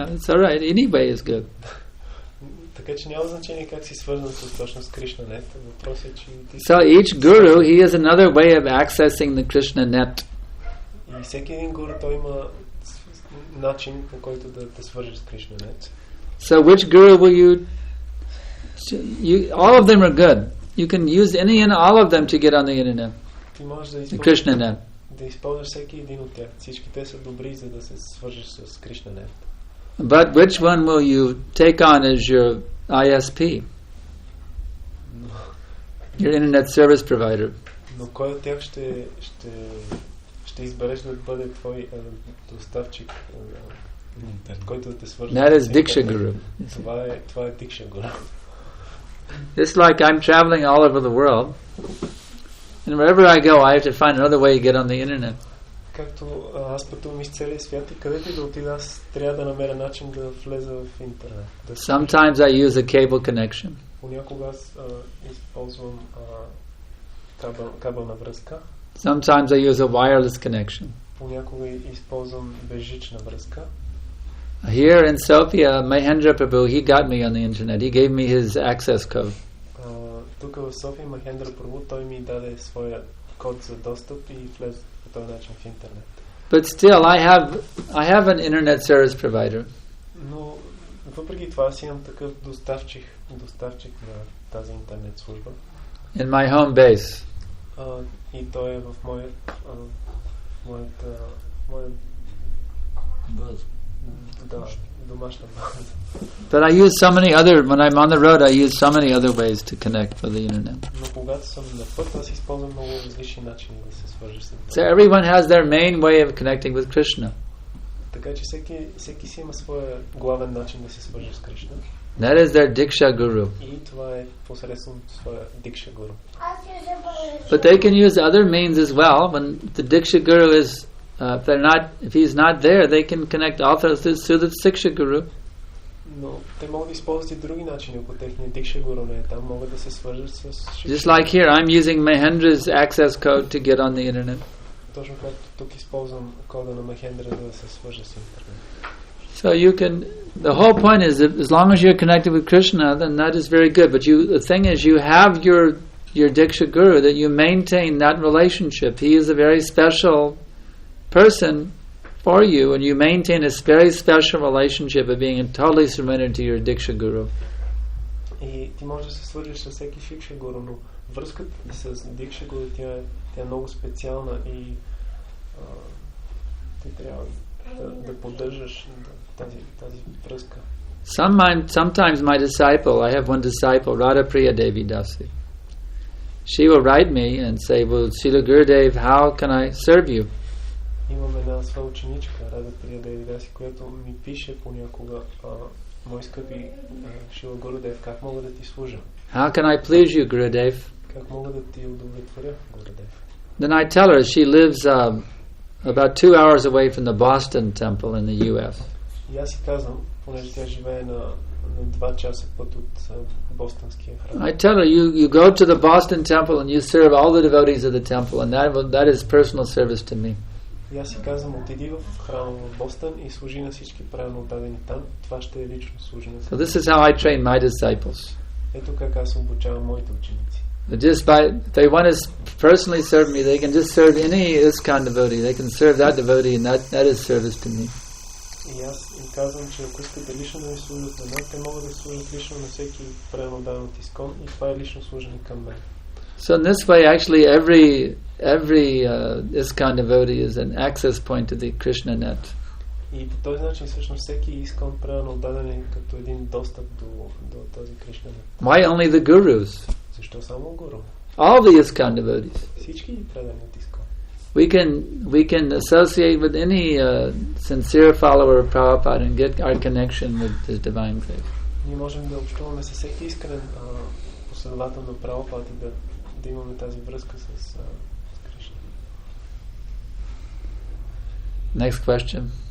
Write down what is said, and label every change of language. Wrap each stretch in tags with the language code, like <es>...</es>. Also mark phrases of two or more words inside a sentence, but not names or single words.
<en>It's all right. Any way is good.</en> <bg>Така че няма значение как си свързан с точно с Кришна нет. Въпросът е, че ти...</bg> <en>So each guru, he has another way of accessing the Krishna net.</en> <bg>И всеки един гуру, той има начин, по който да те свържеш с Кришна нет.</bg> <en>So which guru will you all of them are good. You can use any and all of them to get on the internet.</en> <bg>Ти можеш да</bg> <en>the Krishna net.</en> <bg>Да използваш всеки един от тях. Всички те са добри, за да се свържеш с Кришна нет.</bg> <en>But which one will you take on as your ISP? Your internet service provider.</en> <bg>Но кой от тях ще избереш да бъде твой доставчик, който да те свърже?</bg> <en>That is Diksha Guru.</en> <bg>Това е Дикша Гуру.</bg> <en>It's like I'm traveling all over the world, and wherever I go, I have to find another way to get on the internet.</en> <bg>Както аз пътувам из целия свят и където и да отида, аз трябва да намеря начин да влеза в интернет.</bg> <en>Sometimes I use a cable connection.</en> <bg>Понякога аз използвам кабелна връзка.</bg> <en>Sometimes I use a wireless connection.</en> <bg>Понякога използвам безжична връзка.</bg> <en>Here in Sofia, Mahendra Prabhu, he got me on the internet. He gave me his access code.</en> <bg>Тук в София Махендра Прабhu, той ми даде своя код за достъп и влез по този начин в интернет.</bg> <en>But still, I have an internet service provider.</en> <bg>Но въпреки това аз имам такъв доставчик на тази интернет служба.</bg> <en>In my home base.</en> <bg>И той е в домашна база.</bg> <en>But I use so many other, when I'm on the road, I use so many other ways to connect for the internet.</en> <bg>Но когато съм на път, аз използвам много различни начини да се свържа с интернет.</bg> <en>So everyone has their main way of connecting with Krishna.</en> <bg>Така че всеки си има своя главен начин да се свържа с Кришна.</bg> <en>That is their Diksha Guru.</en> <bg>И това е посредством своя Дикша Гуру.</bg> <en>But they can use other means as well. When the Diksha Guru is, if he's not there, they can connect also through the Siksha Guru.</en> <bg>Но те могат да използват и други начини, ако техният Дикша Гуру не е там, могат да се свържат с Шикша.</bg> <en>Just like here, I'm using Mahendra's access code to get on the internet.</en> <bg>Точно както тук използвам кода на Махендра, за да се свържа с интернет.</bg> <en>So you can, the whole point is that as long as you're connected with Krishna, then that is very good. But the thing is, you have your Diksha Guru, that you maintain that relationship. He is a very special person for you, and you maintain a very special relationship of being totally surrendered to your Diksha Guru.</en> <bg>И ти можеш да се свържиш с всеки Шикша Гуру, но връзката с Дикша Гуру тя е много специална и ти трябва да поддържаш тази връзка.</bg> <en>Sometimes my disciple, I have one disciple, Radha Priya Devi Dasi. She will write me and say, well, Srila Gurudev, how can I serve you?</en> <bg>Имам една своя ученичка, Рада Прия Деви Даси, която ми пише понякога, мой скъпи Шрила Гурудев, как мога да ти служа?</bg> <en>How can I please you, Gurudev?</en> <bg>Как мога да ти удовлетворя, Гурудев?</bg> <en>Then I tell her she lives about 2 hours away from the Boston Temple in the U.S.</en> <bg>И аз си казвам, понеже тя живее на 2 часа път от Бостонския храм.</bg> <en>I tell her, you go to the Boston Temple and you serve all the devotees of the temple, and that is personal service to me.</en> <bg>И аз си казвам, отиди в храма в Бостон и служи на всички правилно отдадени там. Това ще е лично служене.</bg> <en>So this is how I train my disciples.</en> <bg>Ето как аз обучавам моите ученици.</bg> <en>Just if they want to personally serve me, they can just serve any ISKCON devotee. They can serve that devotee, and that is service to me.</en> <bg>И аз им казвам, че ако искате лично да ми служат на мен, те могат да служат лично на всеки правилно отдаден от ИСКОН и това е лично служене към мен.</bg> <en>So in this way, actually, every ISKCON devotee is an access point to the Krishna net.</en> <bg>И по този начин всъщност всеки ИСКОН правилно отдаден е като един достъп до този Кришна нет.</bg> <en>Why only the gurus?</en> <bg>Защо само гуру?</bg> <en>All the ISKCON devotees.</en> <bg>Всички предани от ИСКОН.</bg> <en>We can associate with any sincere follower of Prabhupada and get our connection with His divine faith.</en> <bg>Ние можем да общуваме с всеки искрен последовател на Прабхупад и да имаме тази връзка с Кришна.</bg> <en>Next question.</en>